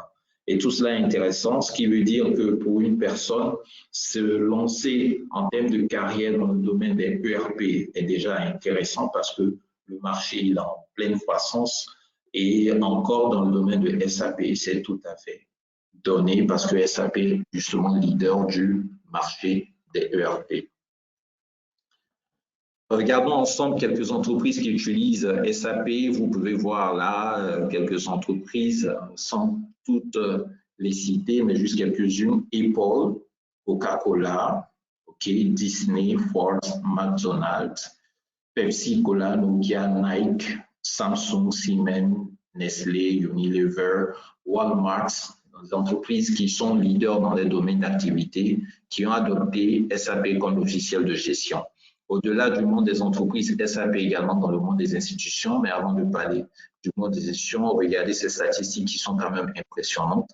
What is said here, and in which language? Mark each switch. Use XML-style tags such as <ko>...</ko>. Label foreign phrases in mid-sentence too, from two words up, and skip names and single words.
<fr>Et tout cela est intéressant, ce qui veut dire que pour une personne, se lancer en termes de carrière dans le domaine des ERP est déjà intéressant parce que le marché est en pleine croissance et encore dans le domaine de SAP, c'est tout à fait donné parce que SAP est justement leader du marché des ERP. Regardons ensemble quelques entreprises qui utilisent SAP. Vous pouvez voir là quelques entreprises sans toutes les citer, mais juste quelques-unes. Apple, Coca-Cola, Disney, Ford, McDonald's, Pepsi Cola, Nokia, Nike, Samsung, Siemens, Nestlé, Unilever, Walmart, des entreprises qui sont leaders dans les domaines d'activité, qui ont adopté SAP comme logiciel de gestion. Au-delà du monde des entreprises, SAP également dans le monde des institutions, mais avant de parler du monde des institutions, regardez ces statistiques qui sont quand même impressionnantes.</fr>